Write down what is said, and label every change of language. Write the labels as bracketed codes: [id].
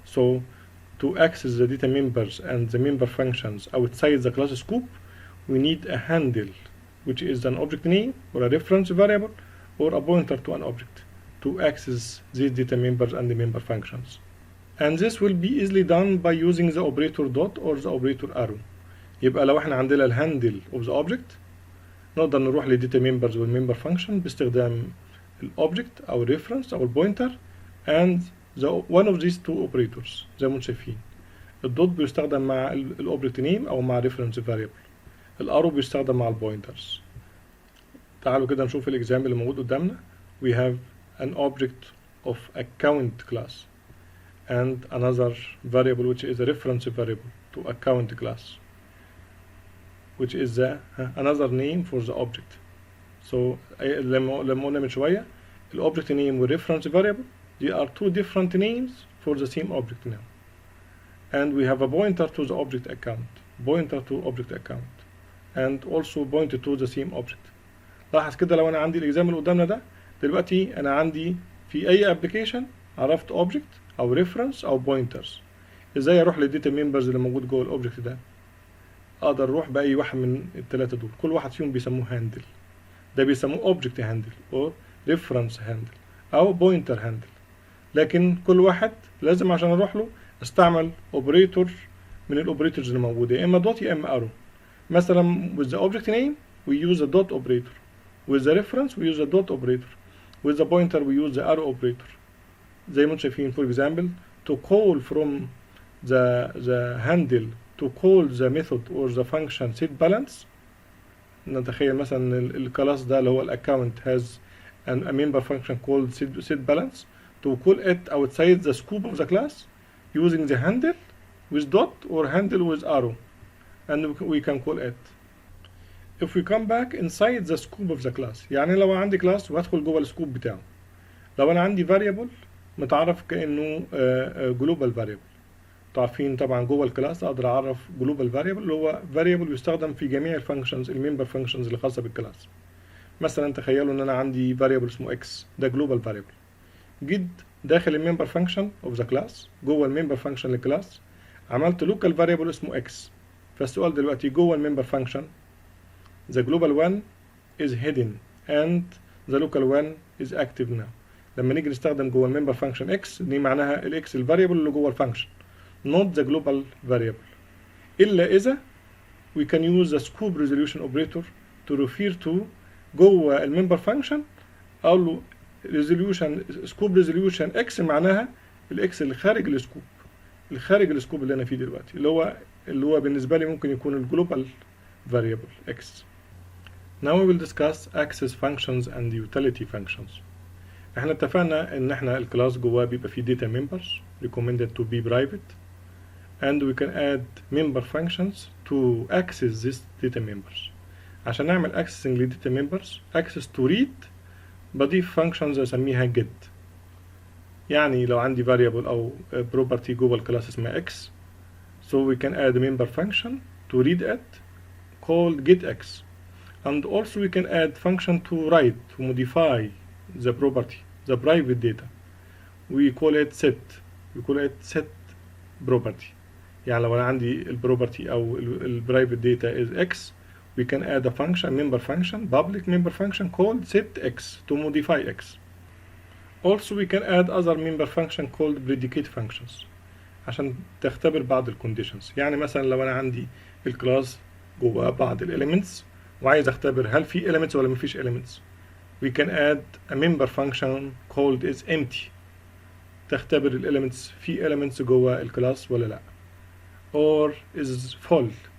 [en] So to access the data members and the member functions outside the class scope, we need a handle, which is an object name or a reference variable or a pointer to an object to access these data members and the member functions. And this will be easily done by using the operator dot or the operator arrow. [ar] يبقى لو احنا عندنا الهاندل [en] of the object [ar] نقدر نروح للداتا members والمember function باستخدام الاوبجكت او الريفرنس او البوينتر [en] and one of these two operators [ar] زي ما انتم شايفين. الدوت بيستخدم مع الاوبجكت نيم او مع ريفرنس فاريبل. الارو بيستخدم مع البوينترز. تعالوا كده نشوف الاكزامبل اللي موجود قدامنا. [en] We have an object of a count class and another variable which is a reference variable to a count class which is another name for the object. So [ar] لما قلنا من شوية [en] ال object name وال reference variable they are two different names for the same object now. And we have a pointer to the object account, pointer to object account and also pointer to the same object. [ar] لاحظ كده لو أنا عندي الإكزامبل اللي قدامنا ده دلوقتي أنا عندي في أي application عرفت object أو reference أو pointers. إزاي أروح للداتا members اللي موجود جوه الأوبجكت ده؟ أقدر أروح بأي واحد من الثلاثة دول. كل واحد فيهم بيسموه handle. ده بيسموه object handle أو reference handle أو pointer handle. لكن كل واحد لازم عشان أروح له استعمل operator من الأوبريتورز اللي موجودة يا إما دوت يا إما arrow. [en] مثلا with the object name we use a dot operator. With the reference we use a dot operator. With the pointer we use the arrow operator. [ar] زي ما انتم شايفين [en] for example to call from the handle to call the method or the function set balance. [ar] نتخيل مثلا الكلاس ده اللي هو الاكونت [en] has and a member function called setBalance to call it outside the scope of the class using the handle with dot or handle with arrow, and we can call it. If we come back inside the scope of the class، [ar] يعني لو عندي class وادخل جوه السكوب بتاعه، لو انا عندي variable متعرف كأنه global variable، عارفين طبعا جوه الكلاس اقدر اعرف global variable اللي هو variable يستخدم في جميع الفانكشنز الممبر فانكشنز اللي خاصه بالكلاس. مثلا تخيلوا ان انا عندي variable اسمه x، ده global variable، جيت داخل الممبر فانكشن اوف ذا كلاس، جوه الممبر فانكشن للكلاس عملت local variable اسمه x. فالسؤال دلوقتي جوه الممبر فانكشن [en] the global one is hidden and the local one is active now. [ar] لما نيجي نستخدم جوه الممبر فانكشن x دي معناها الاكس الفاريبل اللي جوه الفانكشن [en] not the global variable، [ar] إلا إذا [en] we can use the scope resolution operator to refer to [ar] جوه الممبر فانكشن أقول له resolution scope resolution x معناها الإكس اللي خارج السكوب، الخارج السكوب اللي أنا فيه دلوقتي اللي هو بالنسبة لي ممكن يكون الجلوبال variable x. [en] Now we will discuss access functions and utility functions. [ar] احنا اتفقنا ان احنا الكلاس جواه بيبقى فيه [en] data members recommended to be private, and we can add member functions to access these data members. [ar] عشان نعمل accessing ل data members [en] access to read [ar] بضيف functions اسميها get. يعني لو عندي [en] variable او property جوه الكلاس اسمها x، so we can add a member function to read it called getX, and also we can add function to write to modify the property the private data. We call it set property. [ar] يعني لو أنا عندي البروبرتي أو البرايفت [en] data is x، we can add a function member function public member function called setX to modify x. Also we can add other member function called predicate functions [ar] عشان تختبر بعض الكونديشنز. يعني مثلا لو أنا عندي الكلاس جوه بعض الاليمنتس وعايز اختبر هل في elements ولا مفيش elements، [en] we can add a member function called is empty [ar] تختبر الاليمنتس في elements جوه الكلاس ولا لا، [en] or is full.